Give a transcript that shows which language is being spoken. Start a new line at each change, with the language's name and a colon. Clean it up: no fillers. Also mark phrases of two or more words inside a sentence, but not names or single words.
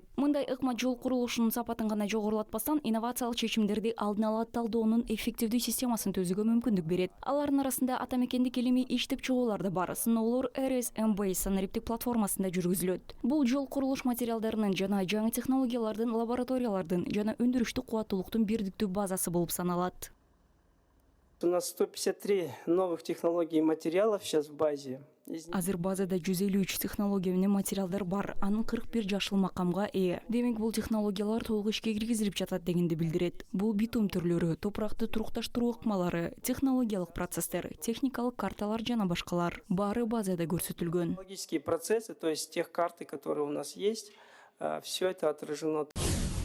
Kyrgyz: Мындай ыкма жол курулушунун сапатын гана жогорулатпастан, инновациялык чечимдерди алдын ала талдоонун эффективдүү системасын түзүүгө мүмкүндүк берет. Алардын арасында атамекендик илимий иштеп чыгуулар да бар. Сыноолор RSMBase санариптик платформасында жүргүзүлөт. Бул жол курулуш материалдарынын жана жаңы технологиялардын, лабораториялардын жана өндүрүштүк кубаттуулуктун бирдиктүү базасы болуп саналат.
Russian: У нас 153 новых технологий и материалов сейчас в базе.
Kyrgyz: Азыр базада 153 технология менен материалдар бар. Анын 41 жашыл макамга ээ. Демек бул технологиялар толук ишке киргизилип жатат дегенди билдирет. Бул битум түрлөрү, топуракты турукташтыруу ыкмалары, технологиялык процесстер, техникалык карталар жана башкалар баары базада көрсөтүлгөн.
Russian: Технологические процессы, то есть тех карты, которые у нас есть, все это отражено.